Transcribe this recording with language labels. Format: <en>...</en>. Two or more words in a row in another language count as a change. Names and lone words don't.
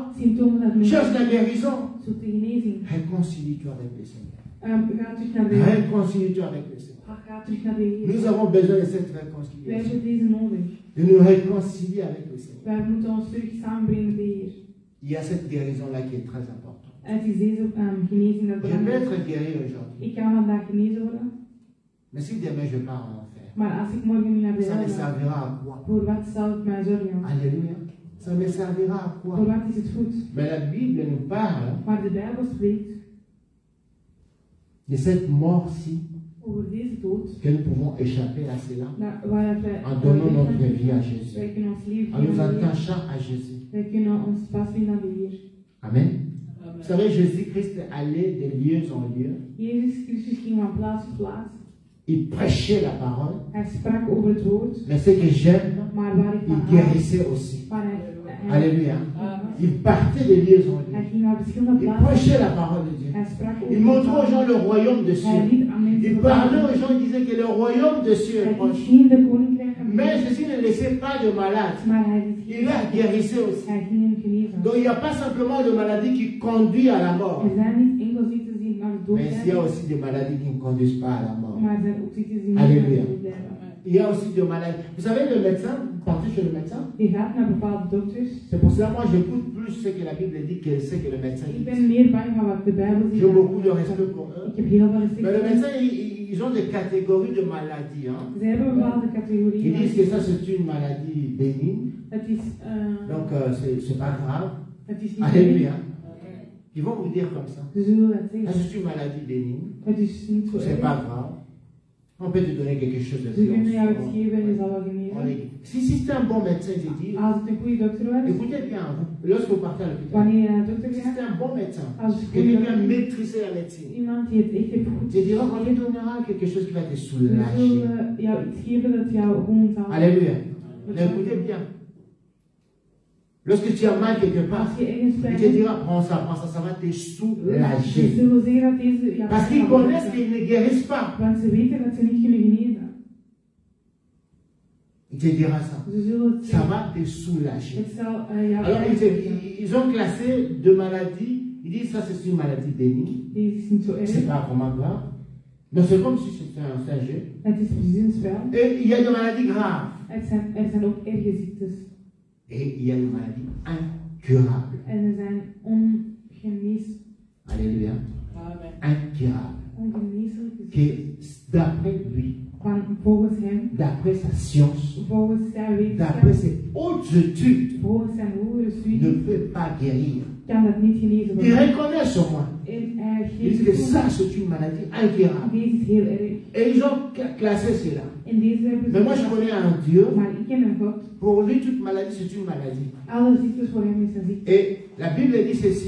<nl>zien. Symptomen dat mensen</nl> <fr>Cherche la guérison.</fr> <nl>zoekt de genezing.</nl> <fr>Réconcilie-toi avec le Seigneur.</fr> <nl>Ga terug naar de</nl> <fr>Réconcilie-toi avec le Seigneur.</fr> <nl>Ga terug naar de Heer.</nl> <fr>Nous avons besoin de cette</fr> <nl>Wij</nl> <fr>réconciliation.</fr> <nl>hebben deze nodig.</nl> <fr>De nous réconcilier avec le Seigneur.</fr> <nl>Wij moeten ons terug samenbrengen met de Heer.</nl> <fr>Il y a cette guérison-là qui est très importante.</fr> <nl>Het is deze genezing dat</nl> <fr>Je peux</fr> <nl>belangrijk</nl> <fr>être</fr> <nl>is.</nl> <fr>guéri aujourd'hui.</fr> <nl>Ik kan vandaag genezen worden.</nl> <fr>Mais si demain je pars en enfer,</fr> <nl>Maar als ik morgen niet naar de</nl> <fr>ça me</fr> <nl>hel ga,</nl> <fr>servira à quoi?</fr> <nl>voor wat zal het mij zorgen?</nl> <fr>Alléluia. Ça me servira à</fr> <nl>Voor</nl> <fr>quoi?</fr> <nl>wat is het goed?</nl> <fr>Mais la Bible nous parle</fr> <nl>Maar de Bijbel spreekt</nl> <fr>de cette mort-ci,</fr> <nl>over deze dood.</nl> <fr>que nous pouvons échapper à cela</fr> <nl>Waar wij</nl> <fr>en donnant notre vie à Jésus,</fr> <nl>wij kunnen ons leven</nl> <fr>en nous</fr> <nl>geven aan de Heer.</nl> <fr>attachant à Jésus.</fr> <nl>Wij kunnen ons vastbinden aan de Heer.</nl> <fr>Amen. Vous savez, Jésus-Christ allait de lieu en lieu.</fr> <nl>Jezus Christus ging van plaats tot plaats.</nl> <fr>Il prêchait la parole.</fr> <nl>Hij sprak over het woord.</nl> <fr>Mais ce que j'aime,</fr> <nl>Maar waar ik</nl> <fr>il</fr> <nl>van hou,</nl> <fr>guérissait aussi.</fr> <nl>waar</nl> <fr>Alléluia. Il partait de lieu en</fr> <nl>hij</nl> <fr>lieu.</fr> <nl>ging naar verschillende</nl> <fr>Il</fr> <nl>plaatsen.</nl> <fr>prêchait la parole de Dieu.</fr> <nl>Hij sprak over</nl> <fr>Il montrait aux gens le royaume de</fr> <nl>Hij</nl> <fr>cieux.</fr> <nl>liet aan mensen</nl> <fr>Il parlait aux gens, il disait que le royaume de cieux est</fr> <nl>Hij liet</nl> <fr>proche.</fr> <nl>zien de koninkrijk van</nl> <fr>Mais</fr> <nl>God.</nl> <fr>Jésus ne laissait pas de malades.</fr> <nl>Maar hij liet</nl> <fr>Il la guérissait aussi.</fr> <nl>Hij ging hem genezen.</nl> <fr>Donc il n'y a pas simplement de maladie qui conduit à la mort.</fr> <nl>Er zijn niet enkel ziektes die naar de dood</nl> <fr>Mais il y a</fr> <nl>zijn,</nl> <fr>aussi des maladies qui ne conduisent pas à la mort.</fr> <nl>maar er zijn ook ziektes die niet</nl> <fr>Alléluia.</fr> <nl>naar de dood leiden.</nl> <fr>Il y a aussi des maladies. Vous savez, le médecin, vous partez chez le médecin.</fr> <nl>Je gaat naar bepaalde dokters.</nl> <fr>C'est pour cela, moi, j'écoute plus ce que la Bible dit que ce que le médecin</fr> <nl>Ik</nl> <fr>dit.</fr> <nl>ben meer bang van wat de Bijbel zegt.</nl> <fr>J'ai beaucoup de respect pour eux.</fr> <nl>Ik heb heel veel respect</nl> <fr>Mais le</fr> <nl>voor hen.</nl> <fr>médecin, ils ont des catégories de maladies. Hein.</fr> <nl>Ze hebben bepaalde</nl> <fr>Ils</fr> <nl>categorieën.</nl> <fr>disent que ça, c'est une maladie bénigne.</fr> <nl>Het is,</nl> <fr>Donc, c'est pas grave.</fr> <nl>het is niet</nl> <fr>Alléluia. Ils vont vous dire comme ça.</fr> <nl>Ze zullen dat</nl> <fr>Ça,</fr> <nl>zeggen.</nl> <fr>c'est une maladie bénigne.</fr> <nl>Het is niet zo</nl> <fr>C'est</fr> <nl>erg.</nl> <fr>pas grave. On peut te donner quelque chose de</fr> <nl>Ze kunnen jou</nl> <fr>plus.</fr> <nl>iets geven en je zal wel</nl> <fr>On</fr> <nl>genezen.</nl> <fr>est- Si c'est un bon médecin, je dis,</fr> <nl>Als het een goede dokter was,</nl> <fr>écoutez bien, lorsque vous partez à l'hôpital,</fr> <nl>wanneer je naar de dokter</nl> <fr>si</fr> <nl>gaat,</nl> <fr>c'est un bon médecin,</fr> <nl>als het</nl> <fr>quelqu'un</fr> <nl>goede</nl> <fr>qui a</fr> <nl>dokter is,</nl> <fr>maîtrisé la médecine,</fr> <nl>iemand die het echt heeft goed</nl> <fr>je diras qu'on te donnera quelque chose qui va te</fr> <nl>ze</nl> <fr>soulager.</fr> <nl>zullen jou iets geven dat jou gewoon zal.</nl> <fr>Alléluia. Mais écoutez bien. Lorsque tu as mal quelque part,</fr> <nl>Als je ergens</nl> <fr>il</fr> <nl>pijn</nl> <fr>te</fr> <nl>hebt,</nl> <fr>dira, prends ça va te</fr> <nl>ze</nl> <fr>soulager.</fr> <nl>zullen zeggen dat deze jou</nl> <fr>Parce qu'ils</fr> <nl>zal</nl> <fr>connaissent</fr> <nl>helpen.</nl> <fr>qu'ils ne guérissent pas.</fr> <nl>Want ze weten dat ze niet kunnen genezen.</nl> <fr>Il te dira ça.</fr> <nl>Ze zullen het</nl> <fr>Ça</fr> <nl>zeggen.</nl> <fr>va te soulager.</fr> <nl>Het zal jou</nl> <fr>Alors,</fr> <nl>helpen.</nl> <fr>ils ont classé deux maladies. Ils disent ça, c'est une maladie bénigne.</fr> <nl>Deze is niet zo</nl> <fr>C'est</fr> <nl>erg.</nl> <fr>pas vraiment grave. Mais c'est comme si c'était un jeu.</fr> <nl>Het is precies een spel.</nl> <fr>Et il y a des maladies graves.</fr> <nl>Er zijn ook erge ziektes.</nl> <fr>Et il y a des maladies incurables.</fr> <nl>En er zijn ongeneeslijke</nl> <fr>Alléluia. Incurables.</fr> <nl>ziektes.</nl> <fr>Que d'après lui,</fr> <nl>Van volgens hem,</nl> <fr>d'après sa science,</fr> <nl>volgens zijn</nl> <fr>d'après</fr> <nl>wetenschap,</nl> <fr>ses hautes études,</fr> <nl>volgens zijn hogere</nl> <fr>ne</fr> <nl>studie,</nl> <fr>peut pas guérir.</fr> <nl>kan dat niet genezen</nl> <fr>Il</fr> <nl>worden.</nl> <fr>reconnaît sur moi.</fr> <nl>En hij</nl> <fr>Il dit que</fr> <nl>geeft</nl> <fr>ça,</fr> <nl>toe.</nl> <fr>c'est une maladie incurable.</fr> <nl>Deze is heel erg.</nl> <fr>Et ils ont classé cela.</fr> <nl>En deze hebben</nl> <fr>Mais moi, je</fr> <nl>ze.</nl> <fr>connais un Dieu.</fr> <nl>Maar ik ken een God.</nl> <fr>Pour lui, toute maladie, c'est une maladie.</fr> <nl>Alle ziektes voor hem is een ziekte.</nl> <fr>Et la Bible dit ceci,</fr>